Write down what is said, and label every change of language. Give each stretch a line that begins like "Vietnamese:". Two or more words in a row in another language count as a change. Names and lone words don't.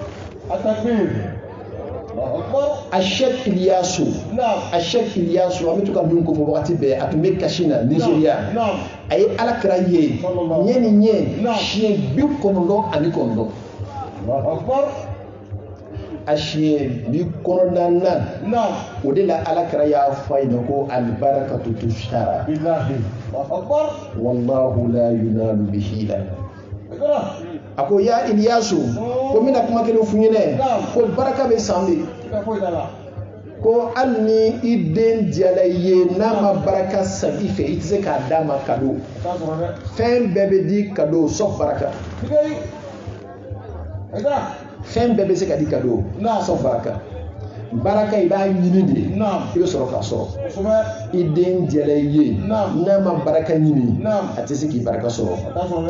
Bambara: a Sheikh Iliyasu an bɛ to ka min ko fɔ wagati bɛɛ a tun bɛ kasi na Nigeria a ye alakira ye ɲɛ ni ɲɛ siɲɛ 99 a siɲɛ 99 o de la alakira y'a fɔ a ɲɛna ko
Arabic: البركة تشرى والله لا ينال بالحيلة
Bambara: a ko ya Iliyasu ko n bɛna kuma kelen f'u ɲɛna ko baraka bɛ san de ko hali ni i den diyala i ye n'a ma baraka san i fɛ i tɛ se k'a d'a ma kado fɛn bɛɛ bɛ di kado sauf baraka fɛn bɛɛ bɛ se ka di kado sauf baraka baraka i b'a ɲini de i bɛ sɔrɔ k'a sɔrɔ i den diyala i ye n'a ma baraka ɲini a tɛ se k'i baraka sɔrɔ i